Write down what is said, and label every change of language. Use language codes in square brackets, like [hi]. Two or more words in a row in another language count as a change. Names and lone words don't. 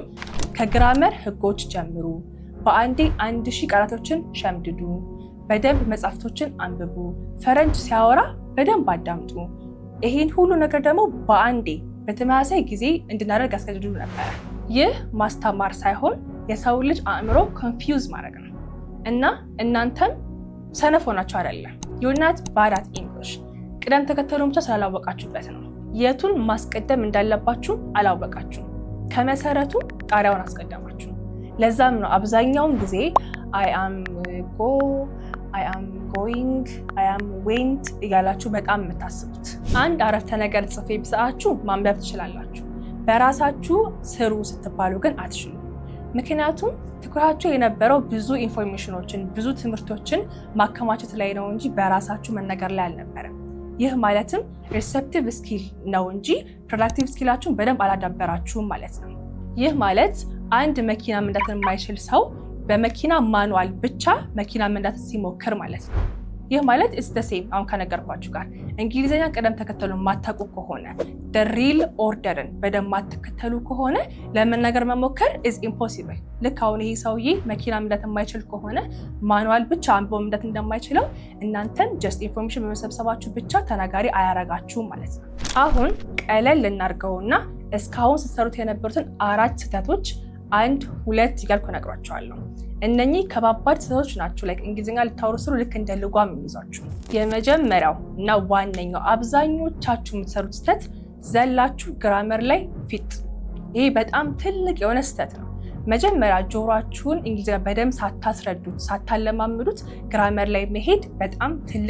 [am] ከግራመር ህጎች ጀምሩ፣ በአንዴ 1000 ቃላቶችን ሸምድዱ፣ በደንብ መጽሐፍቶችን አንብቡ፣ ፈረንጅ ሲያወራ በደንብ አዳምጡ። ይሄን ሁሉ ነገር ደግሞ በአንዴ በተመሳሳይ ጊዜ እንድናደርግ ያስገድዱ ነበረ። ይህ ማስተማር ሳይሆን የሰው ልጅ አእምሮ ኮንፊውዝ ማድረግ ነው። እና እናንተም ሰነፍ ሆናችሁ አይደለም። [en] you're not bad at English። [am] ቅደም ተከተሉን ብቻ ስላላወቃችሁበት ነው። የቱን ማስቀደም እንዳለባችሁ አላወቃችሁም። ከመሰረቱ ጣሪያውን አስቀደማችሁ። ለዛም ነው አብዛኛውን ጊዜ [en] I am go, I am going, I am went [am] እያላችሁ በጣም የምታስቡት። አንድ አረፍተ ነገር ጽፌ ብሰጣችሁ ማንበብ ትችላላችሁ። በራሳችሁ ስሩ ስትባሉ ግን አትችሉ። ምክንያቱም ትኩረታችሁ የነበረው ብዙ ኢንፎርሜሽኖችን፣ ብዙ ትምህርቶችን ማከማቸት ላይ ነው እንጂ በራሳችሁ መነገር ላይ አልነበረም። ይህ ማለትም [en] receptive skill [am] ነው እንጂ [en] productive skill [am] በደንብ አላዳበራችሁም ማለት ነው። ይህ ማለት አንድ መኪና መንዳት የማይችል ሰው በመኪና ማኑዋል ብቻ መኪና መንዳት ሲሞክር ማለት ነው። ይህ ማለት ኢትስ [en] the same [am] አሁን ከነገርኳችሁ ጋር እንግሊዝኛ ቅደም ተከተሉን ማታውቁ ከሆነ [en] the real orderን [am] በደንብ ማትከተሉ ከሆነ ለመናገር መሞከር [en] is impossible። [am] ልክ አሁን ይሄ ሰውዬ መኪና መንዳት የማይችል ከሆነ ማኑዋል ብቻ አንብቦ መንዳት እንደማይችለው እናንተም [en] just information [am] በመሰብሰባችሁ ብቻ ተናጋሪ አያረጋችሁም ማለት ነው። አሁን ቀለል ልናርገውና እስካሁን ስትሰሩት የነበሩትን 4 ስህተቶች 1 2 እያልኩ እነግራችኋለሁ። እነኚህ ከባባድ ስህተቶች ናቸው። ላይክ እንግሊዝኛ ልታወሩ ስሩ ልክ እንደ ልጓም የሚይዟችሁ። የመጀመሪያው እና ዋነኛው አብዛኞቻችሁ የምትሰሩት ስህተት ዘላችሁ ግራመር ላይ ፊት። ይሄ በጣም ትልቅ የሆነ ስህተት ነው። መጀመሪያ ጆሮአችሁን እንግሊዝኛ በደንብ ሳታስረዱት ሳታለማምዱት ግራመር ላይ መሄድ በጣም ትልቅ